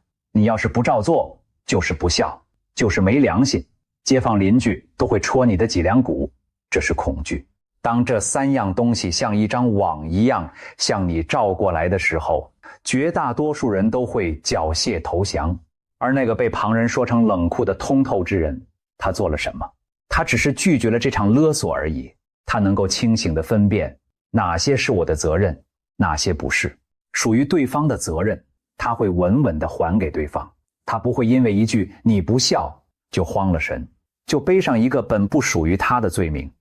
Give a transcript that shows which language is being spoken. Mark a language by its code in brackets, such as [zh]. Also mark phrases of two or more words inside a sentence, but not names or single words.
[zh] 你要是不照做，就是不孝，就是沒良心。街坊鄰居都會戳你的脊梁骨，這是恐懼。當這3樣東西像一張網一樣向你罩過來的時候，絕大多數人都會繳械投降。而那個被旁人說成冷酷的通透之人，他做了什麼？他只是拒絕了這場勒索而已。他能夠清醒地分辨哪些是我的責任，哪些不是。屬於對方的責任，他會穩穩地還給對方。他不會因為一句你不孝就慌了神，就背上一個本不屬於他的罪名。